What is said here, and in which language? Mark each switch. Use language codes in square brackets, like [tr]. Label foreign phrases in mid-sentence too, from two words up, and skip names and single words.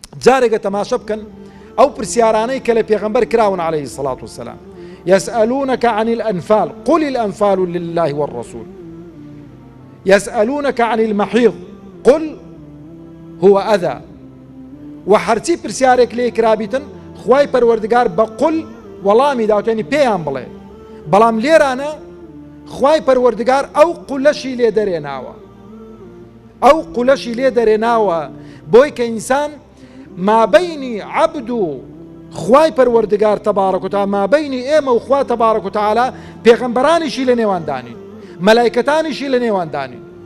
[ckb] جارێکە تەماشە بکەن ئەو پرسیارانەی کە لە پێغەمبەر کراون [ar] عليه الصلاة والسلام. يسألونك عن الأنفال قل الأنفال لله والرسول يسألونك عن المحيض قل هو أذى. [ckb] وحرتي پرسیارێک لێ کرابیتن خوای پەروەردگار بە قل وەڵامی داوتێنی پێیان بڵێ، بەڵام لێرانە خوای پەروەردگار ئەو قولەشی لێ دەرێناوە، ئەو قولەشی لێ دەرێناوە بۆی کە ئینسان مابەینی عەبد و خوای پەروەردگار [ar] تەبارەک و تەعالا، [ckb] مابەینی ئێمە و خوا [ar] تەبارەک و تەعالا [ckb] پێغەمبەرانیشی لە نێواندانین، مەلایکەتانیشی لە نێواندانین.